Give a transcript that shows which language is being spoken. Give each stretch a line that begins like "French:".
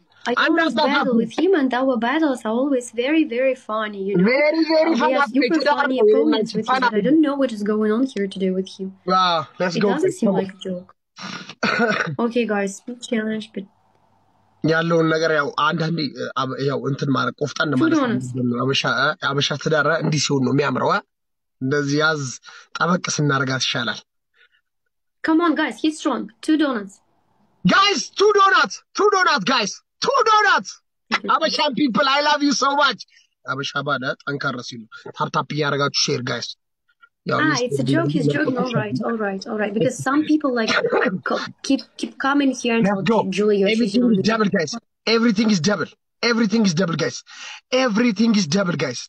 English: I always battle with him, and our battles are always very, very funny, you know. Very we have super funny opponents with him, but I don't know what is going on here today with him. Let's go. It doesn't seem like a joke. Okay, guys, speech challenge, but
Amharic: ያለውን ነገር ያው አንዳንዴ ያው እንትን ማለት ቆፍጣን ማለት አበሻ ተዳራ እንዲህ ሲሆን ነው የሚያምረው። እንደዚህ ያዝ ጠበቅ ስናረጋት ይሻላል።
English: Come on, guys, he's strong. 2 donuts. Guys, 2 donuts. 2 donuts, guys. 2 donuts. Abashan people, I love you so much.
Amharic: Abasha bada ጠንካራ ሲሉ ታፕ ያረጋችሁ ሼር guys.
English: It's a joke. He's joking. All right. Because some people like keep coming here and tell Julia, everything is double, guys. Everything is double. Everything is double, guys. Everything is double, guys.